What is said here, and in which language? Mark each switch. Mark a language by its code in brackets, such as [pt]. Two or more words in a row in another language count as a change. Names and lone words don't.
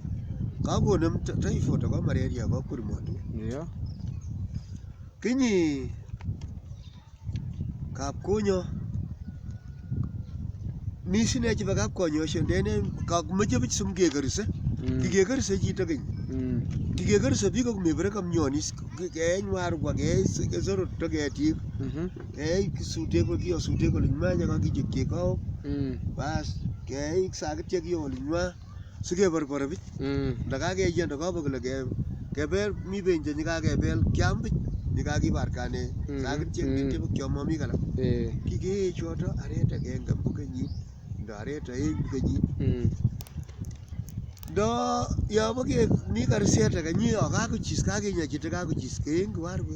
[kln] Kakonem typhoid ako malaria ko kurmoto. Kinyi kapkonyo. Misine chiba kapkonyoshe ndene kakumeche bich sumkekerise. Kikekerise chito keny. Kikekerise biko kumebere kamnyonis. Kenywa rukwa kesorot to ketik. Kisute ko kiyosute ko limanya kakichekche kao. bas keik sakityek olinywa sikeborpori bich ndakakeyendo kobo kole kebel mi benjo nyekakebel kiam bich nyekakibarkane sakityek netebe kiomomik alak kikee choto aret agenge bu kenyit ndo aret aeng bu kenyit ndo yobo mi karisiet age nyi kakochis kakinya chito kakochis keeng kibarwet